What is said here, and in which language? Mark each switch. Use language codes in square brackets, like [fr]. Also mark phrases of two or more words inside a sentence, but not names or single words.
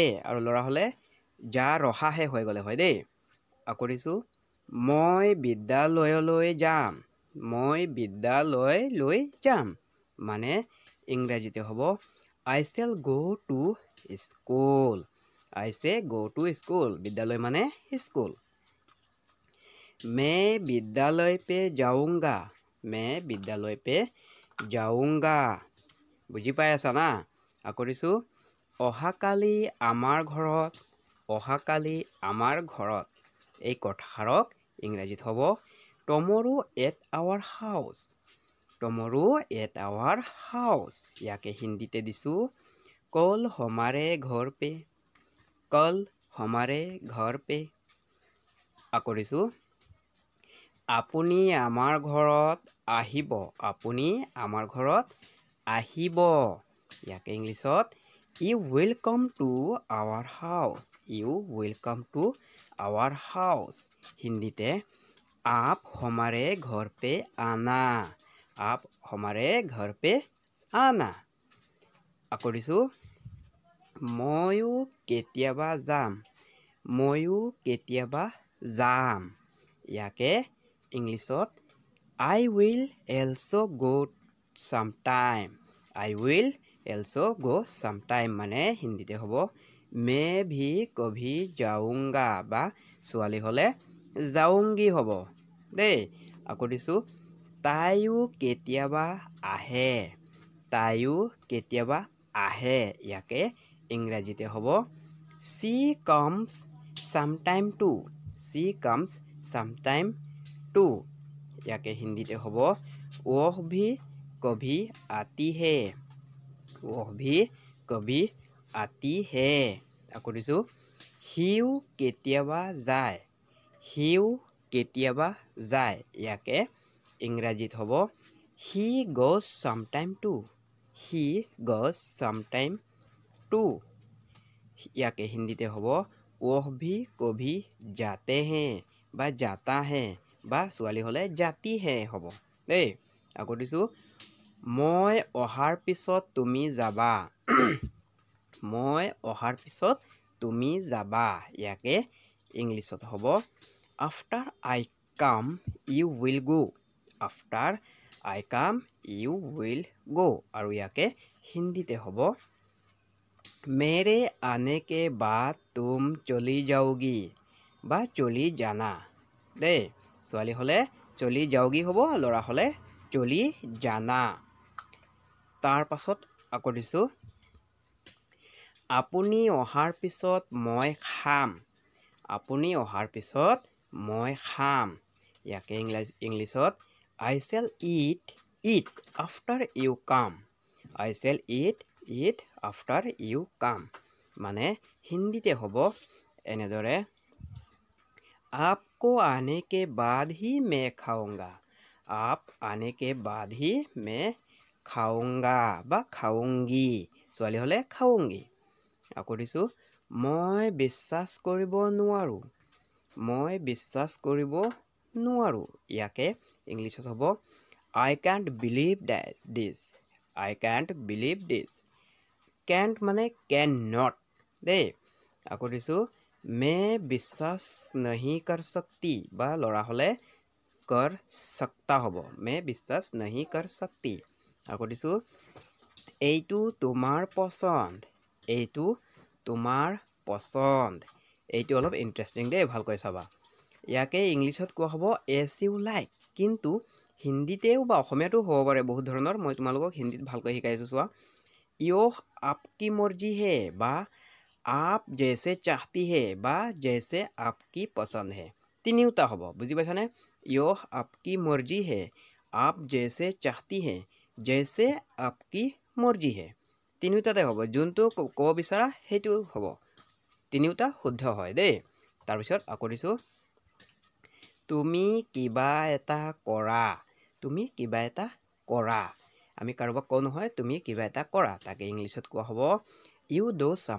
[as] আৰু ল'ৰা হ'লে যা ৰহা হে হৈ গ'লে হয় দেই। আকৌ দিছোঁ, মই বিদ্যালয়লৈ যাম। মই বিদ্যালয়লৈ যাম মানে ইংৰাজীতে হ'ব [en] I shall go to school. I shall go to school. [as] বিদ্যালয় মানে স্কুল। [hi] मैं विद्यालय पे जाऊंगा। मैं विद्यालय पे जाऊंगा। [as] বুজি পাই আছা না? আকৌ দিছোঁ, অহাকালি আমাৰ ঘৰত। অহাকালি আমাৰ ঘৰত। এই কথাষাৰক ইংৰাজীত হ'ব [en] tomorrow at our house. tomorrow at our house. [as] ইয়াকে হিন্দীতে দিছোঁ [hi] कल हमारे घर पे। कल हमारे घर पे। [as] আকৌ দিছোঁ, আপুনি আমাৰ ঘৰত আহিব। আপুনি আমাৰ ঘৰত আহিব। ইয়াকে ইংলিছত [en] you will come to our house. you will come to our house. হিন্দীতে [hi] आप हमारे घर पे आना। आप हमारे घर पे आना। [as] আকৌ দিছোঁ, ময়ো কেতিয়াবা যাম। ময়ো কেতিয়াবা যাম। ইয়াকে ইংলিছত [en] I will also go sometime. I will also go sometime [as] মানে হিন্দীতে হ'ব [hi] मैं भी कभी जाऊंगा [as] বা ছোৱালী হ'লে जाऊंगी হ'ব দেই আকৌ দিছোঁ তাইও কেতিয়াবা আহে তাইও কেতিয়াবা আহে ইয়াকে ইংৰাজীতে হ'ব [en] she comes sometime too she comes sometime too [as] ইয়াকে হিন্দীতে হ'ব [hi] वह भी कभी आती है वह भी कभी आती है [as] আকৌ দিছোঁ সিও কেতিয়াবা যায় সিও কেতিয়াবা যায় ইয়াকে ইংৰাজীত হ'ব [en] he goes sometime too he goes sometime too [as] ইয়াকে হিন্দীতে হ'ব [hi] वह भी कभी जाते हैं [en] বা [hi] जाता है [en] বা [as] ছোৱালী হ'লে [hi] जाती है [as] হ'ব দেই আকৌ দিছোঁ মই অহাৰ পিছত তুমি যাবা মই অহাৰ পিছত তুমি যাবা ইয়াকে ইংলিছত হ'ব [en] after I come you will go after I come you will go [as] আৰু ইয়াকে হিন্দীতে হ'ব [hi] मेरे आने के बाद तुम चली जाओगी [as] বা [hi] चली जाना [as] দেই ছোৱালী হ'লে [hi] चली जाओगी [as] হ'ব ল'ৰা হ'লে [hi] चली जाना [as] তাৰ পাছত আকৌ দিছোঁ আপুনি অহাৰ পিছত মই খাম আপুনি অহাৰ পিছত মই খাম ইয়াকে ইংলিছত [en] I shall eat after you come I shall eat after you come [as] মানে হিন্দীতে হ'ব এনেদৰে [hi] आपको आने के बाद ही मैं खाऊंगा आप आने के बाद ही मैं खाऊंगा বা খাऊंगी [as] ছোৱালী হ'লে [hi] খাऊंगी [as] আকৌ দিছোঁ মই বিশ্বাস কৰিব নোৱাৰোঁ মই বিশ্বাস কৰিব নোৱাৰোঁ ইয়াকে ইংলিছত হ'ব [en] I can't believe this I can't believe this can't [as] মানে cannot দেই আকৌ দিছোঁ [hi] मैं विश्वास नहीं कर सकती [as] বা ল'ৰা হ'লে कर सकता হ'ব [hi] मैं विश्वास नहीं कर सकती [as] আকৌ দিছোঁ এইটো তোমাৰ পছন্দ এইটো তোমাৰ পছন্দ এইটো অলপ ইণ্টাৰেষ্টিং দেই ভালকৈ চাবা ইয়াকে ইংলিছত কোৱা হ'ব [en] as you [as] like কিন্তু হিন্দীতেও বা অসমীয়াতো হ'ব পাৰে বহুত ধৰণৰ মই তোমালোকক হিন্দীত ভালকৈ শিকাইছোঁ চোৱা [hi] यह आपकी मर्जी है [as] বা [hi] आप जैसे चाहती है বা जैसे आपकी पसंद है [as] তিনিওটা হ'ব বুজি পাইছানে [hi] यह आपकी मर्जी है आप जैसे चाहती है जैसे आपकी मर्जी है [as] তিনিওটাতে হ'ব যোনটো ক'ব বিচাৰা সেইটো হ'ব তিনিওটা শুদ্ধ হয় দেই তাৰপিছত আকৌ দিছোঁ তুমি কিবা এটা কৰা তুমি কিবা এটা কৰা আমি কাৰোবাক কওঁ নহয় তুমি কিবা এটা কৰা তাকে ইংলিছত কোৱা হ'ব [en] you do